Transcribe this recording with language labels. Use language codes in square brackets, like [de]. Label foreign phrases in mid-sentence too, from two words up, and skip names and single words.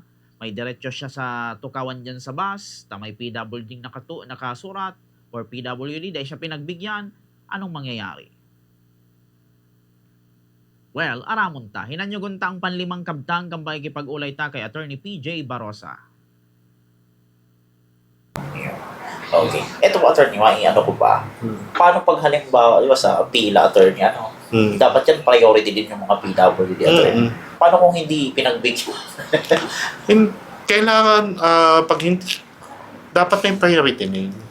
[tl] May diretsyo siya sa tukawan dyan sa bus, may PWD nakasurat, or PWD, dahil siya pinagbigyan, anong mangyayari? [bik] Well, aramon ta. Hinanyugon ta ang panlimang kabtang kambay kipag-ulay ta kay Attorney PJ Barosa. Okay. [tl] Ito po, attorney, ano ko ba? Paano pag halimbawa, di ba sa pila, attorney, dapat yan priority din yung mga PWD, attorney. Paano kung hindi pinagbigyan? Kailangan, pag hindi, dapat may priority na yun.